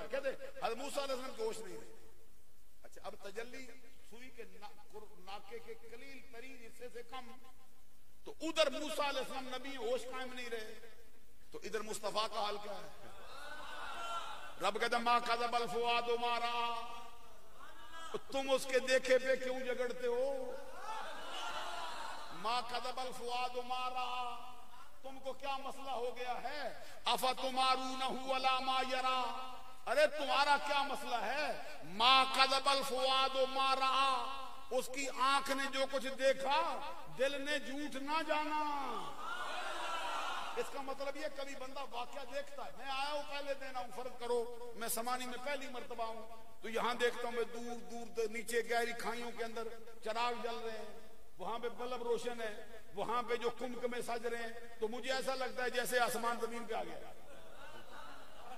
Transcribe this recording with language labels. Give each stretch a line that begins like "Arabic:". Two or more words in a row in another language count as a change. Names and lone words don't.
Urdu: کہتے حضرت موسیٰ علیہ السلام کو ہوش نہیں رہے۔ اچھا، اب تجلی سوئی کے ناکے کے قلیل ترین حصے سے کم، تو ادھر موسیٰ علیہ السلام نبی ہوش قائم نہیں رہے، تو ادھر مصطفیٰ کا حال کیا ہے. رب کہتا
Arabic: ما كذب الفؤاد ما رأى,
Urdu: تم اس کے دیکھے پہ کیوں جھگڑتے ہو.
Arabic: ما كذب الفؤاد ما رأى,
Urdu: تم کو کیا مسئلہ ہو گیا ہے.
Arabic: أفتمارونه على ما يرى,
Urdu: ارے تمہارا کیا مسئلہ ہے.
Arabic: ما كذب الفؤاد ما رأى,
Urdu: اس کی آنکھ نے جو کچھ دیکھا دل نے جھوٹ نہ جانا. اس کا مطلب یہ کبھی بندہ واقعہ دیکھتا ہے، میں آیا ہوں پہلے دن آؤں، فرض کرو میں سمانی میں پہلی مرتبہ ہوں، تو یہاں دیکھتا ہوں میں دور دور نیچے گہری کھائیوں کے اندر چراغ جل رہے ہیں، وہاں پہ بلب روشن ہے، وہاں پہ جو کمبھ میں سج رہے ہیں، تو مجھے ایسا لگتا ہے جیسے آسمان زمین پہ آ گیا.